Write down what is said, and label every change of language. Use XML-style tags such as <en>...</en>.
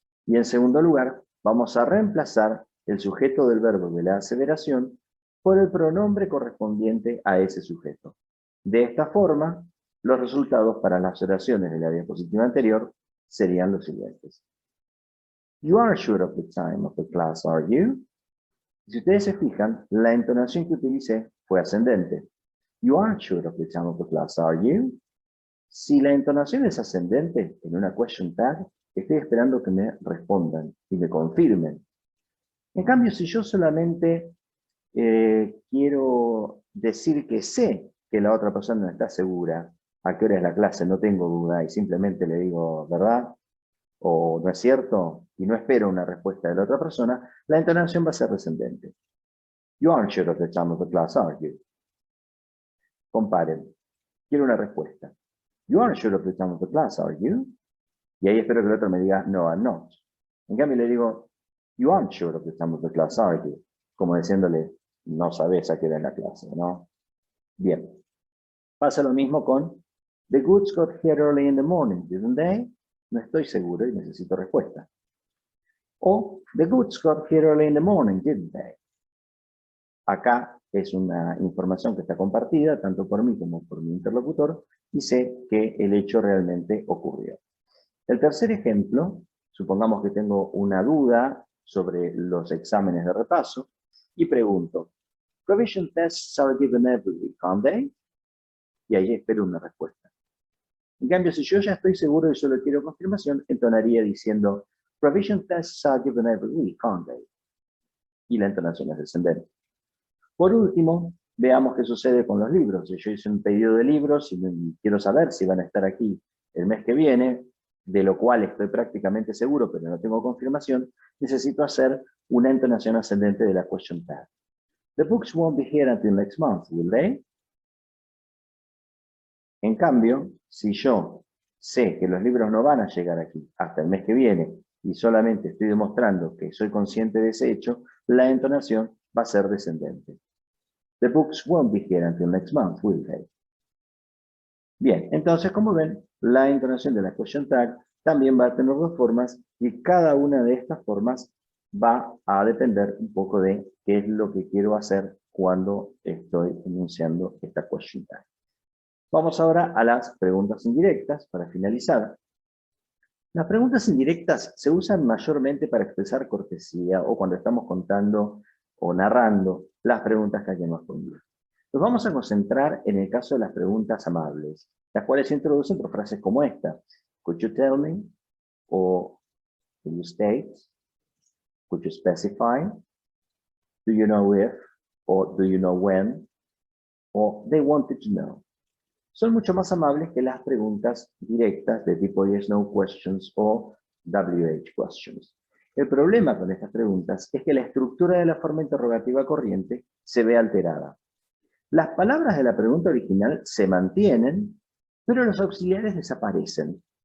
<es>Y en segundo lugar, vamos a reemplazar el sujeto del verbo de la aseveración por el pronombre correspondiente a ese sujeto. De esta forma, los resultados para las oraciones de la diapositiva anterior serían los siguientes.</es> <en>You are sure of the time of the class, are you?</en> <es>Si ustedes se fijan, la entonación que utilicé fue ascendente.</es> <en>You aren't sure of the time of the class, are you?</en> <es>Si la entonación es ascendente en una question tag, estoy esperando que me respondan y me confirmen. En cambio, si yo solamente quiero decir que sé que la otra persona no está segura a qué hora es la clase, no tengo duda, y simplemente le digo verdad o no es cierto, y no espero una respuesta de la otra persona, la entonación va a ser descendente.</es> <en>You aren't sure of the time of the class, are you?</en> <es>Comparen. Quiero una respuesta.</es> <en>You aren't sure of the time of the class, are you?</en> <es>Y ahí espero que el otro me diga, no,</es> <en>I'm not.</en> <es>En cambio le digo,</es> <en>you aren't sure of the time of the class, are you?</en> <es>Como diciéndole, no sabes a qué hora es la clase, ¿no? Bien. Pasa lo mismo con,</es> <en>the goods got here early in the morning, didn't they?</en> <es>No estoy seguro y necesito respuesta.</es> <en>O, the goods got here early in the morning, didn't they?</en> <es>Acá es una información que está compartida, tanto por mí como por mi interlocutor, y sé que el hecho realmente ocurrió. El tercer ejemplo, supongamos que tengo una duda sobre los exámenes de repaso, y pregunto,</es> <en>revision tests are given every week, aren't they?</en> <es>Y ahí espero una respuesta. En cambio, si yo ya estoy seguro y solo quiero confirmación, entonaría diciendo,</es> <en>revision tests are given every week, aren't they?</en> <es>Y la entonación es descendente. Por último, veamos qué sucede con los libros. Si yo hice un pedido de libros y quiero saber si van a estar aquí el mes que viene, de lo cual estoy prácticamente seguro, pero no tengo confirmación, necesito hacer una entonación ascendente de la question tag.</es> <en>The books won't be here until next month, will they?</en> <es>En cambio, si yo sé que los libros no van a llegar aquí hasta el mes que viene y solamente estoy demostrando que soy consciente de ese hecho, la entonación va a ser descendente.</es> <en>The books won't be here until next month, will they?</en> <es>Bien, entonces como ven, la entonación de la question tag también va a tener dos formas y cada una de estas formas va a depender un poco de qué es lo que quiero hacer cuando estoy enunciando esta question tag. Vamos ahora a las preguntas indirectas para finalizar. Las preguntas indirectas se usan mayormente para expresar cortesía o cuando estamos contando o narrando las preguntas que hayamos respondido. Nos vamos a concentrar en el caso de las preguntas amables, las cuales se introducen por frases como esta.</es> <en>Could you tell me? O will you state? Could you specify? Do you know if? O do you know when? O they wanted to know.</en> <es>son mucho más amables que las preguntas directas de tipo yes, no questions o WH questions. El problema con estas preguntas es que la estructura de la forma interrogativa corriente se ve alterada. Las palabras de la pregunta original se mantienen, pero los auxiliares desaparecen.</es>